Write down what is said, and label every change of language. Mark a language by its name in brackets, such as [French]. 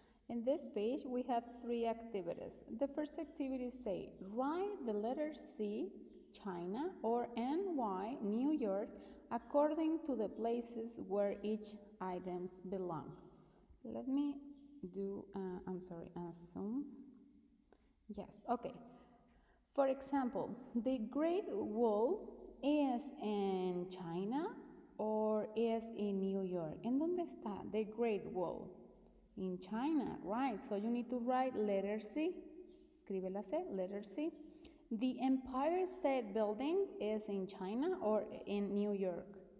[English] In this page we have 3 activities. The first activity say, write the letter C, China, or NY, New York, according to the places where each items belong. Let me do, assume. Yes, okay. For example, the Great Wall is in China or is in New York. [Spanish] ¿En dónde está the Great Wall? [English] In China, right? So you need to write letter C. [Spanish] Escribe la C, [English] letter C. The Empire State Building is in China or in New York?